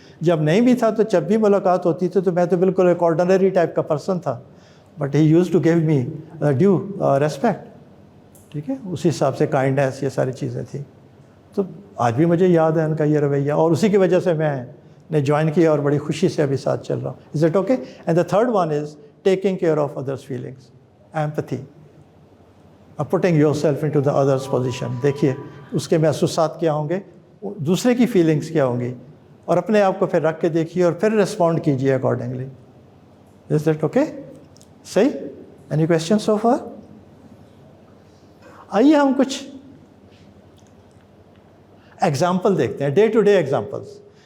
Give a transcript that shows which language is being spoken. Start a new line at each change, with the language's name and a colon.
Urdu: جب نہیں بھی تھا تو جب بھی ملاقات ہوتی تھی تو میں تو بالکل ایک آرڈنری ٹائپ کا پرسن تھا,
English: But he used to give me due respect.
Urdu: ٹھیک ہے, اسی حساب سے کائنڈنس, یہ ساری چیزیں تھیں. تو آج بھی مجھے یاد ہے ان کا یہ رویہ, اور اسی کی وجہ سے میں نے جوائن کیا اور بڑی خوشی سے ابھی ساتھ چل رہا ہوں.
English: Is it okay? And the third one is taking care of others feelings, empathy, putting yourself into the others position.
Urdu: دیکھیے اس کے محسوسات کیا ہوں گے, دوسرے کی فیلنگس کیا ہوں گی, اور اپنے آپ کو پھر رکھ کے دیکھیے اور پھر رسپونڈ کیجیے اکارڈنگلی.
English: Is that okay? صحیح. Any question so far?
Urdu: آئیے ہم کچھ ایگزامپل دیکھتے ہیں,
English: Day to day examples.